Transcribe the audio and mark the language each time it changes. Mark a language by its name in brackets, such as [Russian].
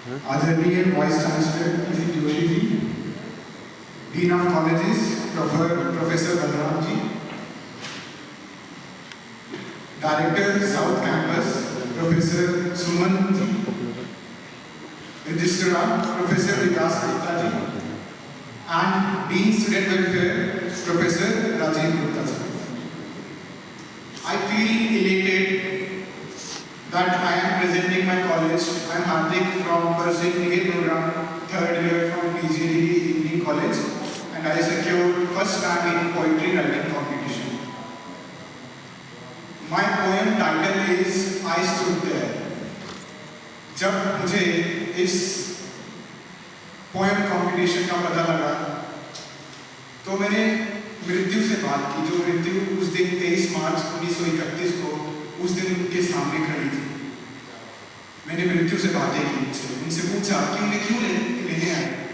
[English] आदरणीय vice chancellor Shri Joshi ji, dean of colleges professor Balram ji, director south campus professor Suman ji, registrar professor Vikas Gupta ji, and dean student welfare professor Rajiv Gupta ji. I feel elated that I am presenting my college. I am Hardik from pursuing BA program, third year from PGDD Evening College, and I secured first rank in poetry writing competition. My poem title is I Stood There. [Hindi] जब मुझे इस [English] poem competition [Hindi] का पता लगा, तो मैंने मृत्यु से बात की, जो मृत्यु उस दिन 23 मार्च 1931 को उस दिन उनके सामने खड़ी थी. मैंने मृत्यु से बातें की, उनसे पूछा कि उन्हें क्यों लेने आए.